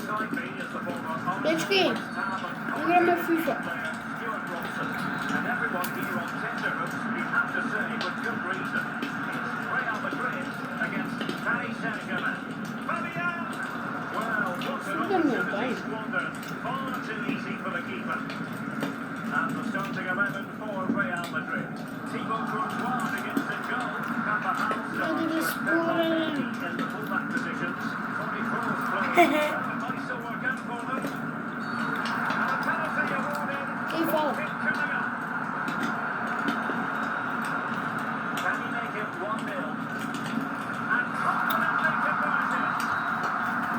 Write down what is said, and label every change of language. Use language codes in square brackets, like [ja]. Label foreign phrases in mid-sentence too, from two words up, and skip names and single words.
[mk] Дечки, играме FIFA. Супер ми е бај. [en] And the starting 11 for Real Madrid. Thibaut Courtois against the goal. [mk] Ајде да спорелем. [en] In the fullback positions. 44th place. That might still work out for them. And a penalty awarded. [mk] Кеј фала? [en] Coming up. Can he make it 1-0? And confidently converted.